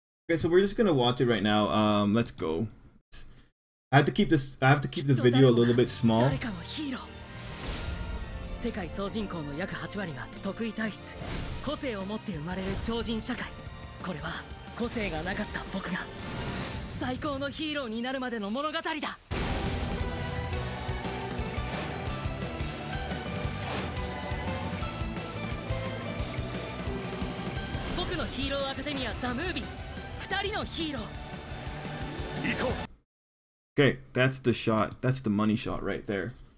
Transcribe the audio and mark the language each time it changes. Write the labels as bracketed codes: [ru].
[en] Okay, so we're just gonna watch it right now. Let's go. I have to keep this. I have to keep the video a little bit small. [ja] 世界総人口の約8割が特異体質、個性を持って生まれる超人社会。これは個性がなかった僕が最高のヒーローになるまでの物語だ。僕のヒーローアカデミアザ・ムービー、2人のヒーロー。行こう。 [en] Okay, that's the shot. That's the money shot right there.